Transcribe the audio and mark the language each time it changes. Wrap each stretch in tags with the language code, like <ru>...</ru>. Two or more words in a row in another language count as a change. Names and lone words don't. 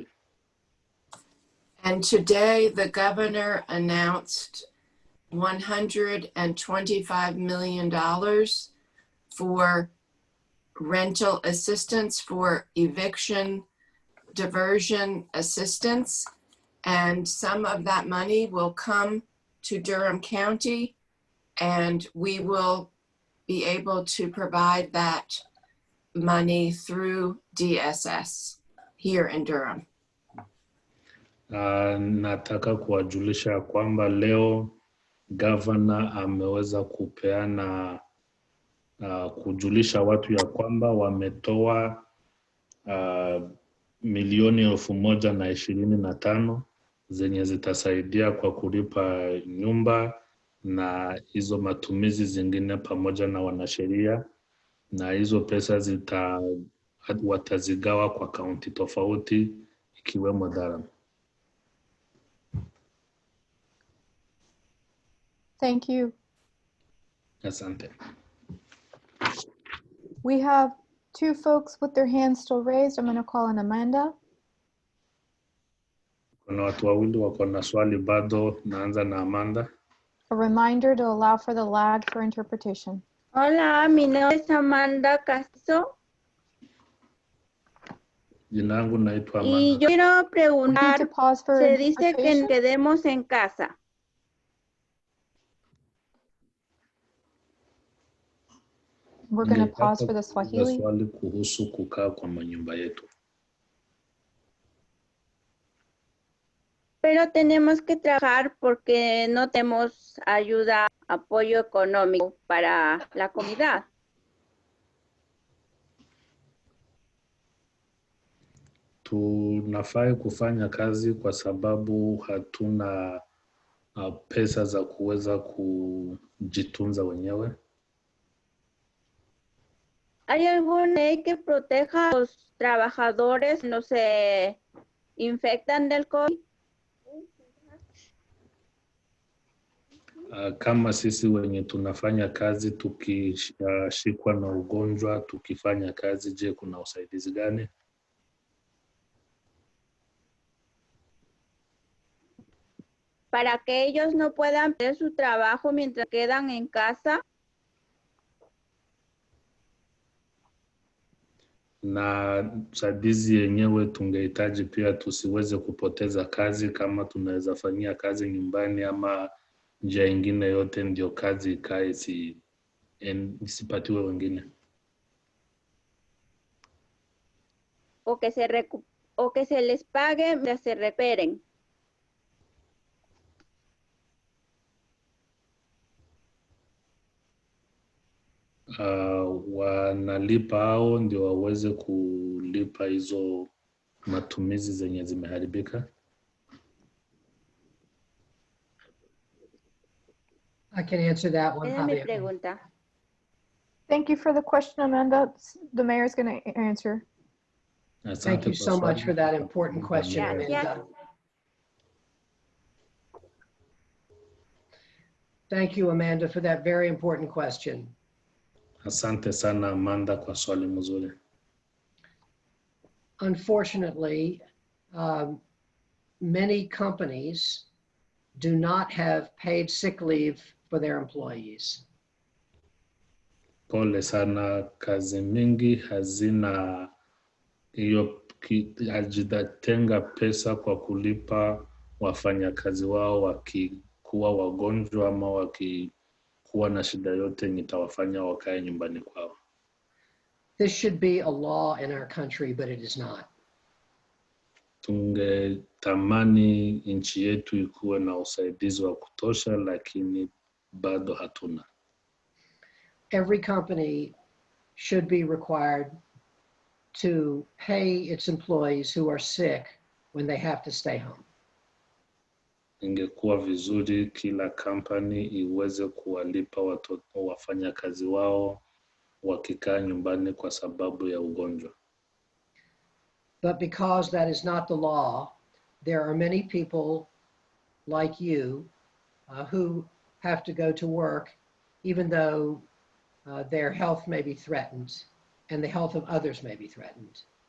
<en>And today the governor announced $125 million for rental assistance, for eviction diversion assistance. And some of that money will come to Durham County, and we will be able to provide that money through DSS here in Durham.</en> <sw>Nataka kuwajulisha kwamba leo governor ameweza kupeana kujulisha watu ya kwamba wametoa milioni 125 zenye zitasaidia kwa kulipa nyumba na hizo matumizi zingine pamoja na wanasheria, na hizo pesa watazigawa kwa kaunti tofauti ikiwemo Durham.</sw> <en>Thank you.</en> <sw>Asante.</sw> <en>We have 2 folks with their hands still raised. I'm going to call on Amanda.</en> <sw>Kuna watu wawili wako na swali bado, naanza na Amanda.</sw> <en>A reminder to allow for the lag for interpretation.</en> <es>Hola, mi nombre es Amanda Castro.</es> <sw>Jina langu naitwa Amanda.</sw> <es>Y yo quiero preguntar, se dice que nos quedemos en casa.</es> <en>We're going to pause for the Swahili.</en> <sw>Swali kuhusu kukaa kwa manyumba yetu.</sw> <es>Pero tenemos que trabajar porque no tenemos ayuda, apoyo económico para la comunidad.</es> <sw>Tunafai kufanya kazi kwa sababu hatuna pesa za kuweza kujitunza wenyewe.</sw> <es>¿Hay alguna ley que proteja a los trabajadores no se infectan del COVID?</es> <sw>Kama sisi wenye tunafanya kazi tukishikwa na ugonjwa tukifanya kazi, je, kuna usaidizi gani?</sw> <es>Para que ellos no puedan perder su trabajo mientras quedan en casa.</es> <sw>Na usaidizi yenyewe tungehitaji pia tusiweze kupoteza kazi, kama tunaweza fanyia kazi nyumbani ama njia ingine yote ndio kazi ikae isipatiwe wengine.</sw> <es>O que se les pague mientras se recuperen.</es> <sw>Wanalipa hao ndio waweze kulipa hizo matumizi zenye zimeharibika.</sw> <en>I can answer that one,</en> <es>Esa es mi Pablo. pregunta.</es> <en>Thank you for the question, Amanda. The mayor's going to answer. Thank you so much for that important question, Amanda. Thank you, Amanda, for that very important question.</en> <sw>Asante sana Amanda kwa swali mzuri.</sw> <en>Unfortunately, many companies do not have paid sick leave for their employees.</en> <sw>Pole sana, kazi mingi hazina hiyo, hazijatenga pesa kwa kulipa wafanyakazi wao wakikuwa wagonjwa ama wakikuwa na shida yote yenye itawafanya wakae nyumbani kwao.</sw> <en>This should be a law in our country, but it is not.</en> <sw>Tungetamani nchi yetu ikuwe na usaidizi wa kutosha, lakini bado hatuna.</sw> <en>Every company should be required to pay its employees who are sick when they have to stay home.</en> <sw>Ingekuwa vizuri kila kampani iweze kuwalipa wafanyakazi wao wakikaa nyumbani kwa sababu ya ugonjwa.</sw> <en>But because that is not the law, there are many people like you who have to go to work even though their health may be threatened and the health of others may be threatened.</en>